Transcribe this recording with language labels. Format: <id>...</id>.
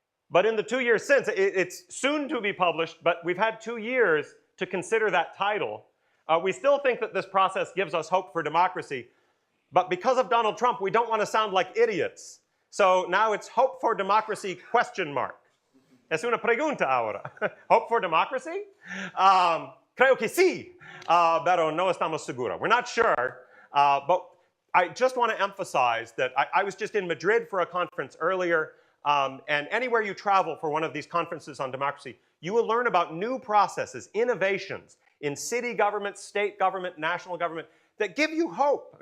<en>But in the 2 years since, it's soon to be published, but we've had 2 years to consider that title. We still think that this process gives us hope for democracy, but because of Donald Trump, we don't want to sound like idiots. So now it's Hope for Democracy question mark.</en> <es>Es una pregunta ahora.</es> <en>Hope for democracy?</en> <es>Creo que sí, pero no estamos seguros.</es> <en>We're not sure, but I just want to emphasize that I was just in Madrid for a conference earlier, and anywhere you travel for one of these conferences on democracy, you will learn about new processes, innovations in city government, state government, national government that give you hope.</en>